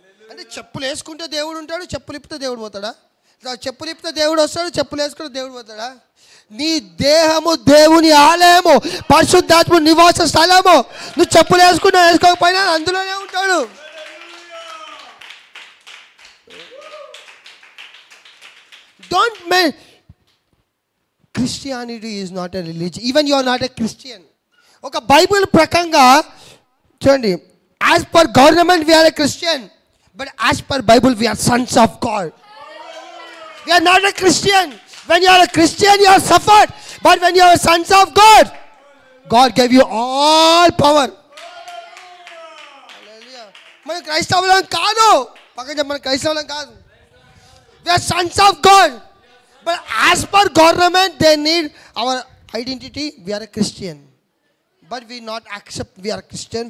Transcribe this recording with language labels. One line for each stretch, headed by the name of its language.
Telugu: అంటే చెప్పులు వేసుకుంటే దేవుడు ఉంటాడు, చెప్పులు ఇప్పితే దేవుడు పోతాడా? చెప్పులు ఇప్పితే దేవుడు వస్తాడు, చెప్పులు వేసుకుంటే దేవుడు పోతాడా? నీ దేహము దేవుని ఆలయము, పరిశుద్ధాత్మ నివాస స్థలము. నువ్వు చెప్పులు వేసుకున్నా వేసుకోకపోయినా అందులోనే ఉంటాడు.
English: Don't make Christianity is not a religion. Even you are not a Christian.
Telugu: ఒక బైబిల్ ప్రకారంగా చూడండి,
English: As per government we are a Christian, but as per Bible we are sons of God. We are not a Christian. When you are a Christian you are suffered, but when you are sons of God, God gave you all power. Hallelujah.
Telugu: మన క్రైస్తవులం కాదు, పక్కన మన క్రైస్తవులం కాదు.
English: We are sons of God, but as per government they need our identity. We are a Christian, but we not accept we are Christian.